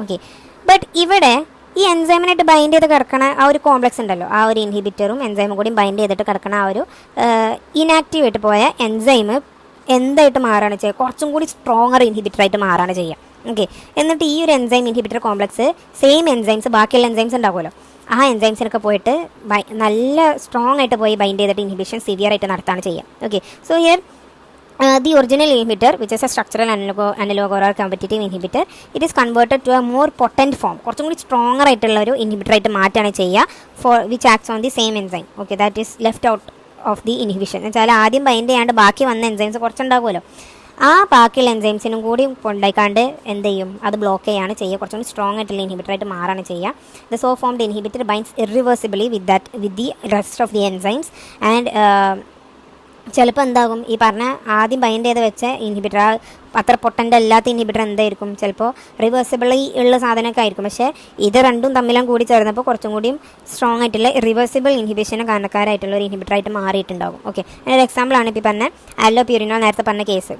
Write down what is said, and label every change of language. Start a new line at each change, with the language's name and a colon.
Malayalam: Okay, but ഇവിടെ ഈ എൻസൈമിനായിട്ട് bind ചെയ്ത് കിടക്കണ ആ ഒരു കോംപ്ലക്സ് ഉണ്ടല്ലോ, ആ ഒരു ഇൻഹിബിറ്ററും എൻസൈമും കൂടി ബൈൻഡ് ചെയ്തിട്ട് കിടക്കണ ആ ഒരു ഇനാക്റ്റീവായിട്ട് പോയ എൻസൈം എന്തായിട്ട് മാറുകയാണ് ചെയ്യുക, കുറച്ചും കൂടി സ്ട്രോങ്ങർ ഇൻഹിബിറ്ററായിട്ട് മാറുകയാണ് ചെയ്യുക. ഓക്കെ, എന്നിട്ട് ഈ ഒരു enzyme inhibitor complex same enzymes ബാക്കിയുള്ള എൻസൈംസ് ഉണ്ടാകുമല്ലോ, ആ എൻസൈംസിനൊക്കെ പോയിട്ട് നല്ല സ്ട്രോങ് ആയിട്ട് പോയി ബൈൻഡ് ചെയ്തിട്ട് ഇൻഹിബിഷൻ സിവിയർ ആയിട്ട് നടത്താണ് ചെയ്യുക.
English: okay, so here the original inhibitor, which is a structural analog or competitive inhibitor, it is converted to a more potent form,
Malayalam: കുറച്ചും കൂടി സ്ട്രോങ്ങർ ആയിട്ടുള്ള ഒരു ഇൻഹിബിറ്റർ ആയിട്ട് മാറ്റാണ് ചെയ്യുക,
English: for which acts on the same enzyme. Okay, that is left out of the inhibition.
Malayalam: എന്നുവെച്ചാൽ ആദ്യം bind ചെയ്യാണ്ട് ബാക്കി വന്ന എൻസൈംസ് കുറച്ചുണ്ടാകുമല്ലോ, ആ ബാക്കിയുള്ള എൻസൈംസിനും കൂടി കൊണ്ടായിക്കാണ്ട് എന്ത് ചെയ്യും, അത് ബ്ലോക്ക് ചെയ്യാണ് ചെയ്യുക, കുറച്ചും കൂടി സ്ട്രോങ് ആയിട്ടുള്ള ഇൻഹിബിറ്റർ ആയിട്ട് മാറാണ് ചെയ്യുക.
English: the so formed inhibitor binds irreversibly with the rest of the enzymes and
Malayalam: ചിലപ്പോൾ എന്താകും ഈ പറഞ്ഞ ആദ്യം ബൈൻഡ് ചെയ്ത് വെച്ച ഇൻഹിബിറ്റർ അത്ര പൊട്ടൻ്റ് അല്ലാത്ത ഇൻഹിബിറ്റർ എന്തായിരിക്കും, ചിലപ്പോൾ റിവേഴ്സിബിളി ഉള്ള സാധനമൊക്കെ ആയിരിക്കും. പക്ഷേ ഇത് രണ്ടും തമ്മിലും കൂടി ചേർന്നപ്പോൾ കുറച്ചും കൂടിയും സ്ട്രോങ് ആയിട്ടുള്ള റിവേഴ്സിബിൾ ഇൻഹിബിഷന് കാരണക്കാരായിട്ടുള്ള ഒരു ഇൻഹിബിറ്ററായിട്ട് മാറിയിട്ടുണ്ടാകും. ഓക്കെ, അതിനൊരു എക്സാമ്പിളാണ് ഇപ്പോൾ പറഞ്ഞ ആലോപ്യൂരിനോൾ, നേരത്തെ പറഞ്ഞ കേസ്.